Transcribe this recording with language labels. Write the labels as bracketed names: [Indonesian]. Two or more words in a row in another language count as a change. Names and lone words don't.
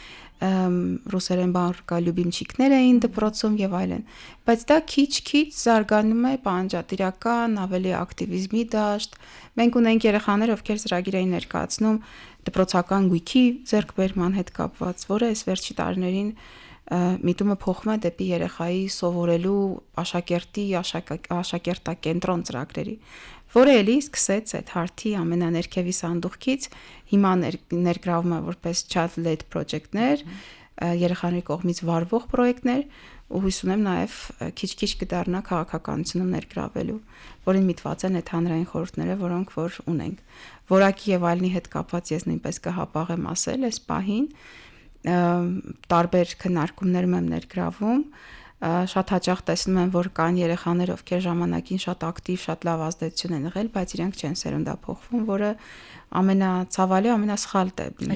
[Armenian] ռուսերեն բառ լյուբիմչիկներ էին դպրոցում եւ այլն, բայց դա քիչ-քիչ զարգանում է պահանջատիրական, ավելի ակտիվիզմի դաշտ։ Մենք ունենք երեխաներ, ովքեր ծրագիր էին ներկայացնում դպրոցական գույքի ձեռքբերման հետ կապված, որը այս վերջի տարիներին միտումը փոխվում է դեպի երեխայի սովորելու աշակերտակենտրոն ծրագրերի, որը էլի սկսեց այդ հարթի ամենաներքևի սանդուղքից, հիմա ներգրավում է որպես [English] child-led project- [Armenian] ներ, երեխաների կողմից վարվող պրոյեկտներ, ու հույս ունեմ նաև քիչ-քիչ կդառնա քաղաքականությունում ներգրավելու, որին միտված են այդ հանրային խորհուրդները, որոնք որ ունենք։ Որակի եւ այլնի հետ կապված ես նույնպես կհապաղեմ ասել այս պահին, տարբեր քննարկումներում եմ ներգրավում, շատ հաճախ տեսնում եմ, որ կան երեխաներ, ովքեր ժամանակին շատ ակտիվ, շատ լավ ազդեցություն են եղել, բայց իրենք չեն սերունդափոխվում, որը ամենացավալի, ամենասխալն է